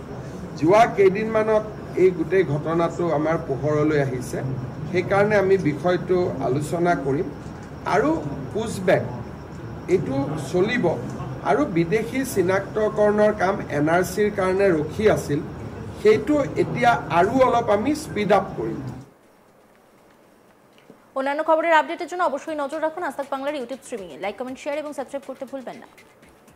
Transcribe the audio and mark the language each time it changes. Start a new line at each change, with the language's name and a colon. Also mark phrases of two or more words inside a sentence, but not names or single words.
Assamese: যোৱা কেইদিনমানত এই গোটেই ঘটনাটো আমাৰ পোহৰলৈ আহিছে, সেইকাৰণে আমি বিষয়টো আলোচনা কৰিম আৰু পুছবেক এইটো চলিব। আৰু বিদেশী চিনাক্তকৰণৰ কাম এনআৰচিৰ কাৰণে ৰখি আছিল, সেইটো এতিয়া আৰু অলপ আমি স্পীড আপ কৰিম।
Bangla: অন্যান্য খবরের আপডেটের জন্য অবশ্যই নজর রাখুন আজ তাক বাংলার ইউটিউব স্ট্রিমিংয়ে। লাইক, কমেন্ট, শেয়ার এবং সাবস্ক্রাইব করতে ভুলবেন না।